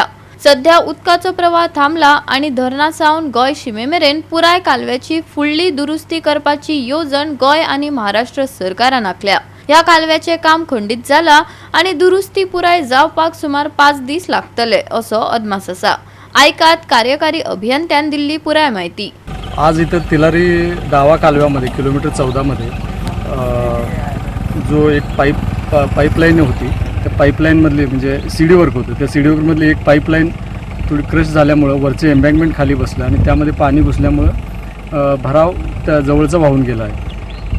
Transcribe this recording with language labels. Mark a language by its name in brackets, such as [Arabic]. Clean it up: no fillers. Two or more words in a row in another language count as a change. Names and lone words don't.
[Konkani] सध्या उदकाचो प्रवाह थांबला आनी धरणा सावन गोंय शिमेमेरेन पुराय कालव्याची फुडली दुरुस्ती करपाची येवजण गोंय आनी महाराष्ट्र सरकारान आंखल्या. ह्या कालव्याचे काम खंडीत जाला आनी दुरुस्ती पुराय जावपाक सुमार 5 दीस लागतले असो अदमास आसा. ऐकात कार्यकारी अभियंत्यान दिल्ली पुराय माहिती. [Marathi] आज इथं तिलारी दावा कालव्यामध्ये किलोमीटर 14 मध्ये जो एक पाईपलाईन होती त्या पाईपलाईनमधली म्हणजे [English] CD work [Marathi] होतं त्या [English] CD work [Marathi] एक पाईपलाईन थोडी क्रश झाल्यामुळं वरचे एम्बँकमेंट खाली बसलं आणि त्यामध्ये पाणी घुसल्यामुळं भराव त्या जवळचा वाहून गेला आहे.